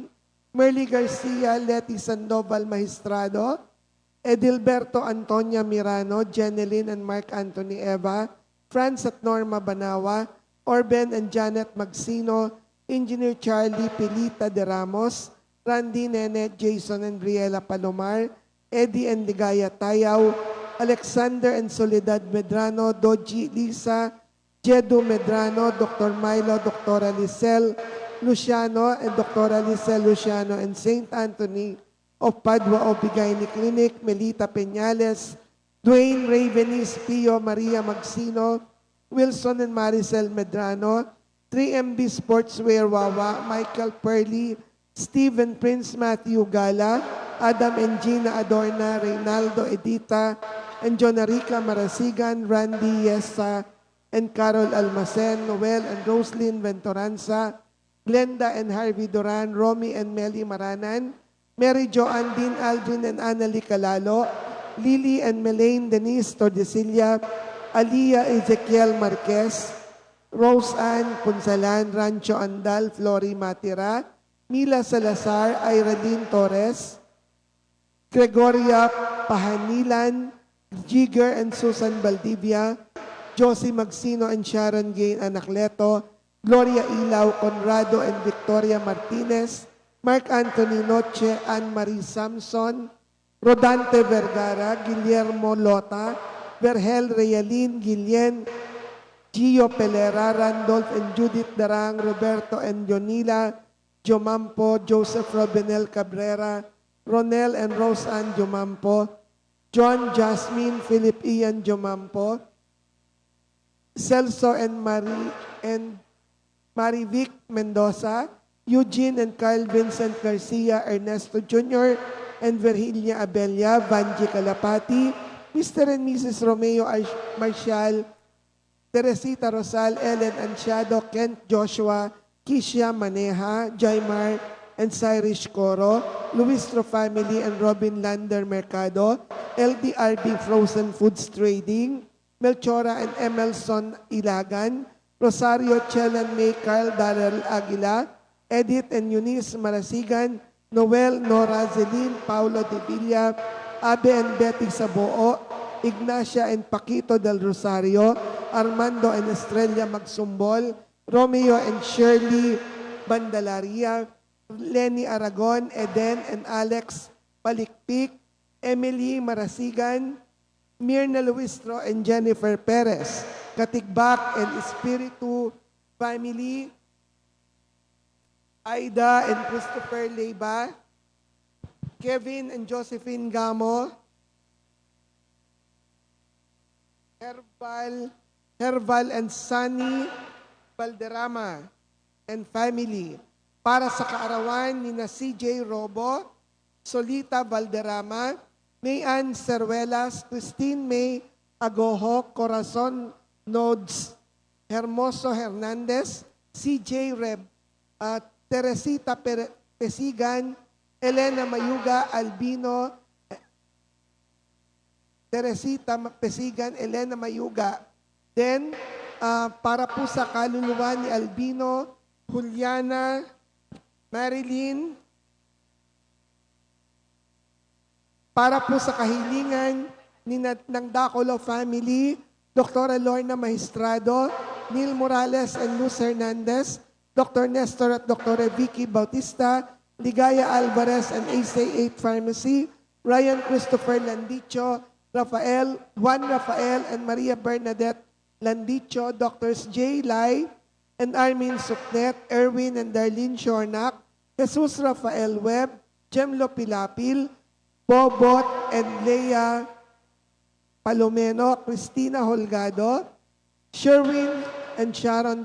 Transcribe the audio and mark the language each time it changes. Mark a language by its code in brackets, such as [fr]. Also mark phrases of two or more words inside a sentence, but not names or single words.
[en] Merly Garcia, Leti Sandoval Magistrado, Edilberto Antonia Mirano, Jeneline and Mark Anthony Eva, Franz at Norma Banawa, Orben and Janet Magsino, Engineer Charlie Pilita de Ramos, Randy Nene, Jason and Briella Palomar, Eddie and Ligaya Tayaw, Alexander and Soledad Medrano, Doji Lisa, Jedu Medrano, Dr. Milo, Dr. Licel Luciano, and Dr. Licel Luciano, and St. Anthony of Padua Obigayni Clinic, Melita Peñales, Dwayne Ravenis, Pio Maria Magsino, Wilson and Maricel Medrano, 3MB Sportswear Wawa, Michael Perley, Stephen Prince Matthew Gala, Adam and Gina Adorna, Reynaldo Edita, and Jonarica Marasigan, Randy Yesa, and Carol Almacen, Noel and Roslyn Ventoranza, Glenda and Harvey Duran, Romy and Melly Maranan, Mary Jo Andin, Aldrin and Annalie Calalo, Lily and Melaine Denise Tordesillas, Aliyah Ezekiel Marquez, Rose Ann Punsalan, Rancho Andal, Flori Matira, Mila Salazar, Irene Torres, Gregoria Pahanilan, Jigger and Susan Valdivia, Josie Magsino and Sharon Gain Anacleto, Gloria Ilaw, Conrado and Victoria Martinez, Mark Anthony Noche, Anne-Marie Samson, Rodante Vergara, Guillermo Lota, Vergel Realin, Guillen, Gio Pelera, Randolph and Judith Darang, Roberto and Jonila, Jomampo, Joseph Robinel Cabrera, Ronel and Rose Ann Jomampo, John Jasmine, Philip Ian Jomampo, Celso and Marivic Mendoza, Eugene and Carl Vincent Garcia, Ernesto Jr., and Virginia Abella, Vanji Calapati, Mr. and Mrs. Romeo Marcial, Teresita Rosal, Ellen Ansiado, Kent Joshua, Kisha Maneja, Jaimar, and Cyrus Coro, Luistro Family and Robin Lander Mercado, LDRB Frozen Foods Trading, Melchora and Emelson Ilagan, Rosario Chelan May, Carl Darrell Aguila, Edith and Eunice Marasigan, Noel, Nora, Zelin, Paulo de Villa, Abe and Betty Saboo, Ignacia and Paquito del Rosario, Armando and Estrella Magsumbol, Romeo and Shirley Bandalaria, Lenny Aragon, Eden and Alex Palikpik, Emily Marasigan, Mirna Luistro and Jennifer Perez, Katigbak and Espiritu Family, Aida and Christopher Leiba, Kevin and Josephine Gamo, Herval and Sunny Valderrama and [tl] family para sa kaarawan ni na CJ Robo, Solita Valderrama, Mayan Ceruelas, Christine May Agoho, Corazon Nodes, Hermoso Hernandez, CJ Reb, Teresita Pesigan, Elena Mayuga Albino, Teresita Pesigan, Elena Mayuga. Then, para po sa kaluluwa ni Albino, Juliana, Marilyn, para po sa kahilingan ng Dacolo family, Dr. [en] Lorna Maestrado, Neil Morales and Luz Hernandez, Dr. Nestor at Dr. Vicky Bautista, Ligaya Alvarez and AC8 Pharmacy, Ryan Christopher Landicho, Juan Rafael and Maria Bernadette Landicho, Drs. J. Lai and Armin Suknet, Erwin and Darlene Shornak, Jesus Rafael Webb, Jemlo Pilapil, Bobot and Leia Palomeno, Cristina Holgado, Sherwin and Sharon